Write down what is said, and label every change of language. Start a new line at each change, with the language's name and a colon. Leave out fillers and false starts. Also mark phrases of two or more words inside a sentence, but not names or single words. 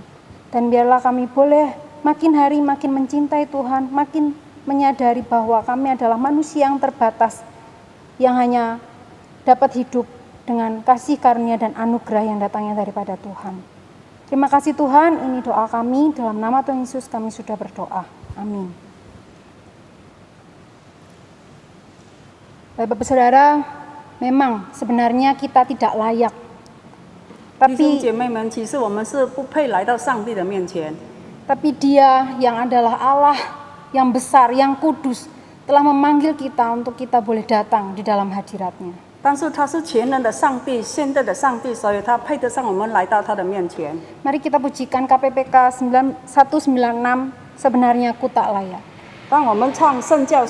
Indonesian: Dan biarlah kami boleh makin hari makin mencintai Tuhan, makin menyadari bahwa kami adalah manusia yang terbatas, yang hanya dapat hidup dengan kasih karunia dan anugerah yang datangnya daripada Tuhan. Terima kasih Tuhan, ini doa kami, dalam nama Tuhan Yesus kami sudah berdoa. Amin. Bapak Saudara, memang sebenarnya kita tidak layak.
Chinese: 弟兄姐妹们，其实我们是不配来到上帝的面前。
Indonesian: Tapi Dia yang adalah Allah yang besar, yang kudus, telah memanggil kita untuk kita boleh datang di dalam hadirat-Nya.
Chinese: 但是他是全能的上帝，现在的上帝，所以他配得上我们来到他的面前。
Indonesian: Mari kita pujikan KPPK 196, sebenarnya aku tak layak.